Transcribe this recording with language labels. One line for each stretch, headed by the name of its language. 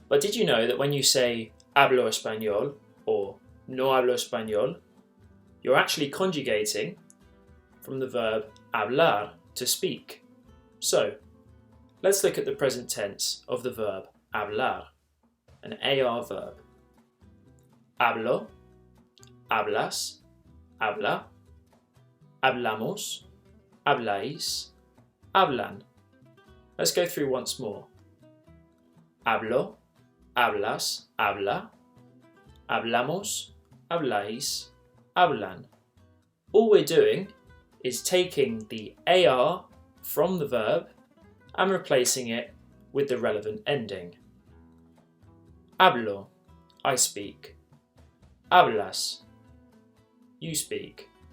English: But did you know that when you say
Spanish: hablo español
English: or
Spanish: no hablo español,
English: you're actually conjugating from the verb hablar, to speak. So, let's look at the present tense of the verb hablar, an AR verb.
Spanish: Hablo, hablas, habla, hablamos, habláis, hablan.
English: Let's go through once more.
Spanish: Hablo, hablas, habla, hablamos, habláis, hablan.
English: All we're doing is taking the AR from the verb and replacing it with the relevant ending. Hablo, I speak. Hablas, you speak.